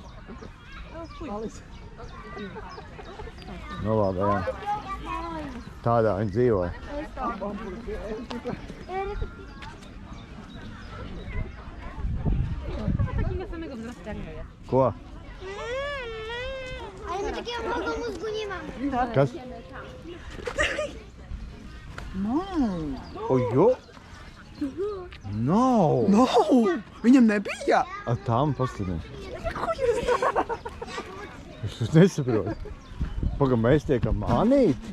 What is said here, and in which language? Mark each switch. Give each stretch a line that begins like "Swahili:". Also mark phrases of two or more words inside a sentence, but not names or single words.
Latvian: Alice. Nu, labi, jā. Tādā viņi dzīvoja. Ko?
Polish: Ale my takiego małego mózgu nie mamy.
Latvian: Kas? Ojo! No! No! Viņam nebija! A tam paskatījums. Es to nesaprotu. Pagam, mēs tiekam manīt.